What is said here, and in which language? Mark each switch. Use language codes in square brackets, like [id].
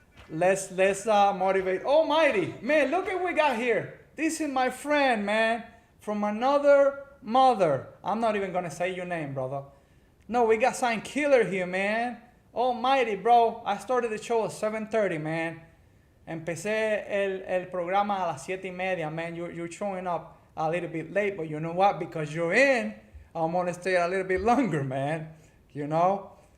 [en] Let's motivate. Almighty, man, look at what we got here. This is my friend, man, from another mother. I'm not even going to say your name, brother. No, we got Sign Killer here, man. Almighty, bro. I started the show at 7:30, man. [es] Empecé el programa a las 7:30, man. [en] You're showing up a little bit late, but you know what? Because you're in, I'm going to stay a little bit longer, man. You know?